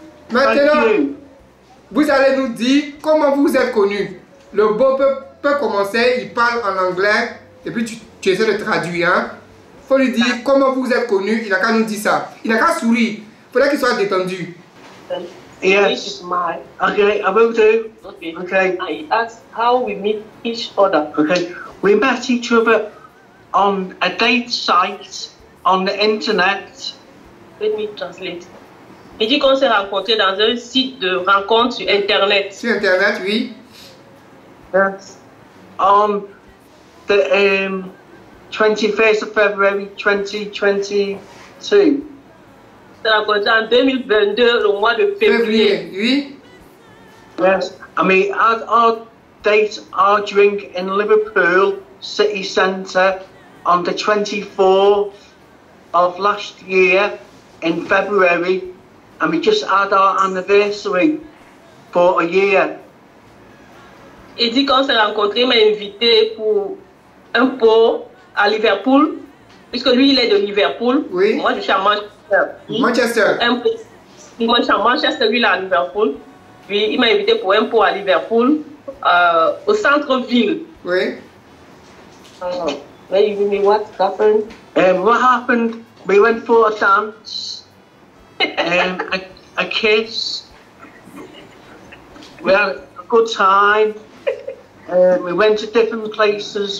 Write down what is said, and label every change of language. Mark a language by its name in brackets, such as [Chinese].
[French] Maintenant, vous allez nous dire comment vous êtes connus. Le beau peut commencer, il parle en anglais, et puis tu essaies de traduire. Hein. Faut lui dire comment vous êtes connus, il n'a qu'à nous dire ça. Il n'a qu'à sourire. Il faudrait qu'il soit détendu. [English] This Yes. is my. Okay, I will do. Okay. Okay. I asked how we meet each other. Okay. We met each other on a date site on the internet. Let me translate. [French] Il dit qu'on s'est rencontrés dans un site de rencontre sur Internet. Sur Internet, oui. [English] Yes. On the 21st of February 2022. [French] On s'est rencontrés en 2022, le mois de février. Oui. [English] Yes. And we had our date, our drink in Liverpool City Centre on the 24th of last year in February. And we just had our anniversary for a year. [French] Il dit qu'on s'est rencontrés, il m'a invité pour un pot à Liverpool, puisque lui il est de Liverpool. Oui. Moi je suis à Manchester. Manchester. Un pot. Moi je suis à Manchester, lui il est à Liverpool. Puis il m'a invité pour un pot à Liverpool, au centre-ville. Oui. [English] Where you mean what happened? What happened? We went for a dance, a kiss. We had a good time. We went to different places.